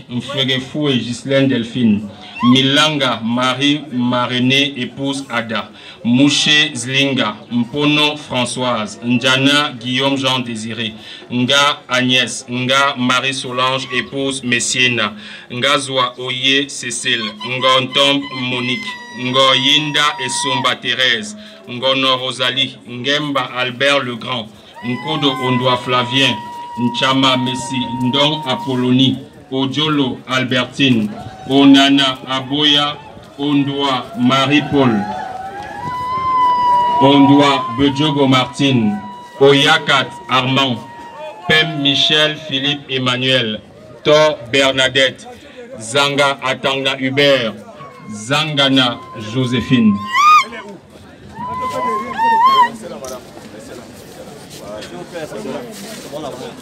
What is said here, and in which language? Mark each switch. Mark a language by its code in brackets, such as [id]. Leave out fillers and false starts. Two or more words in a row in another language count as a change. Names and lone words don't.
[fr] Mfregefou et Ghislaine Delphine, Milanga Marie Marené épouse Ada, Mouché Zlinga, Mpono Françoise, Ndjana Guillaume Jean Désiré, Nga Agnès, Nga Marie Solange épouse Messiena, Ngazwa Oye Cécile, Ngontombe Monique, Ngoyinda Essomba Thérèse, Ngono Rosalie, Ngemba Albert Legrand, Nkodo Ondoa Flavien, Nchama Messi, Ndong Apollonie, Ojolo Albertine, Onana Aboya, Ondoa Marie-Paul, Ondoa Bedjogo Martine, Oyakat Armand, Pem Michel Philippe Emmanuel, Thor Bernadette, Zanga Atanga Hubert, Zangana Joséphine. S'il vous plaît, c'est bon là.